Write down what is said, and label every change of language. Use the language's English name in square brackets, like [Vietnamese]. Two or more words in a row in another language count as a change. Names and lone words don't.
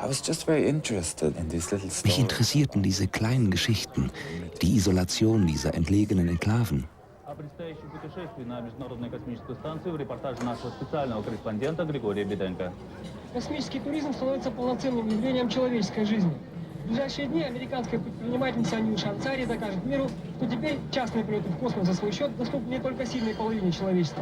[German] Mich interessierten diese kleinen Geschichten, die Isolation dieser entlegenen Enklaven. [Russian] О предстоящем путешествии на Международную космическую станцию в репортаже нашего специального корреспондента Григория Беденко. Космический туризм становится полноценным явлением человеческой жизни. В ближайшие дни американская предпринимательница Анил Шанцари докажет миру, что теперь частные полеты в космос за свой счет доступны не только сильной половине человечества.